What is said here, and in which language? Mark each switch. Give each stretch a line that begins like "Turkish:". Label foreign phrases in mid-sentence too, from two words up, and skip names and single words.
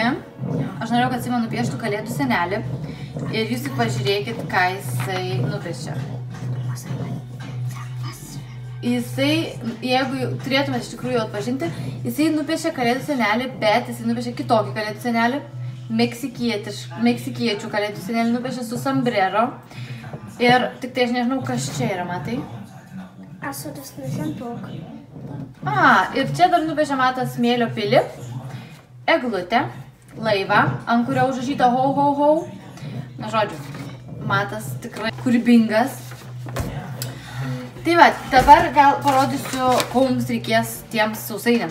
Lithuanian: Aš norėjau, kad Sima nupieštų kalėdų senelį. Ir jūs tik pažiūrėkit, ką jisai nupiešė. Jisai, jeigu turėtumėt iš tikrųjų atpažinti, jisai nupiešė kalėdų senelį, bet jisai nupiešė kitokį kalėdų senelį, meksikiečių kalėdų senelį nupiešė su sombrero. Ir tik tai aš nežinau, kas čia yra, matai?
German: Achso, das ist ein Sandburg.
Lithuanian: Ir čia dar nupiešė Matas smėlio pilį, eglutę, laivą, ant kurio užrašyta ho, ho, ho. Na, žodžiu, Matas tikrai kūrybingas. Tai va, dabar gal parodysiu, ko mums reikės tiems sausainiams.